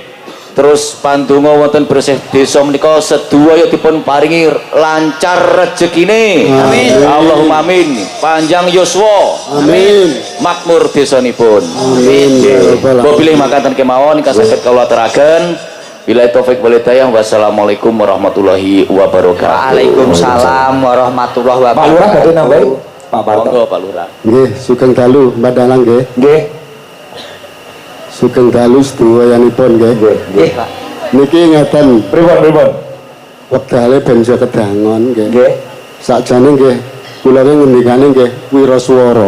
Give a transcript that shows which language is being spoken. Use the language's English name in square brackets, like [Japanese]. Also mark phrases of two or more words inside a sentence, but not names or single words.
[Javanese] Terus pandonga wonten bersih desa menika sedaya dipun paringi lancar rezekine. [Arabic] آمين اللهم آمين. [Javanese] Panjang yuswa. Amin. Makmur desanipun. Amin. Kula pilih makaten kemawon ingkang saged kula aturaken. [Arabic] بالله التوفيق والهداية. والسلام عليكم ورحمة الله وبركاته. وعليكم السلام ورحمة الله وبركاته. [Javanese] Pak Lurah badhe nambahi. Pak Parto. Monggo Pak Lurah. Nggih, sugeng dalu Mbak Dalang nggih. Nggih. Sugeng dalu sedoyanipun nggih. Nggih, Pak. Niki ngeten, Pripun? wektale benjo kedangon nggih. Nggih. Sakjane nggih kula ngendikane nggih wiraswara.